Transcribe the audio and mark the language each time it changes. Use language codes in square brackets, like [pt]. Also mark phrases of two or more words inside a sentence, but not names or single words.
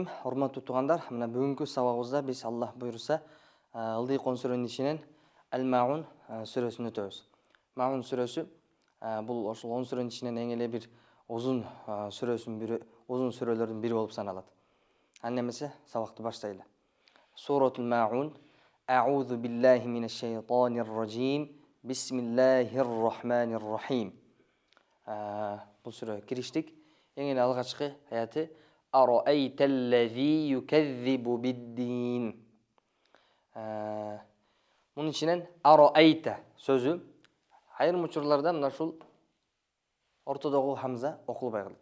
[ky] Урматтуу туугандар, мына бүгүнкү сабагыбызда биз Аллах буйруса ылдый кон сүрөнүн ичинен Ал-Маун сүрөсүн өтөбүз. Маун сүрөсү бул ошол 10 сүрөнүн ичинен эң эле бир узун сүрөлөрдүн бири болуп саналат. Аны эмесе сабакты баштайлы. [ar] سورة الماعون. أعوذ بالله من الشيطان الرجيم. بسم الله الرحمن الرحيم. [ky] Бул сүрөгө кириштик. Эң эле алгачкы аяты [ar] أرأيت الذي يكذب بالدين. [ky] Мунун ичинен араайта сөзү айрым учурларда мына ушул ортодогу хамза окулбай калат.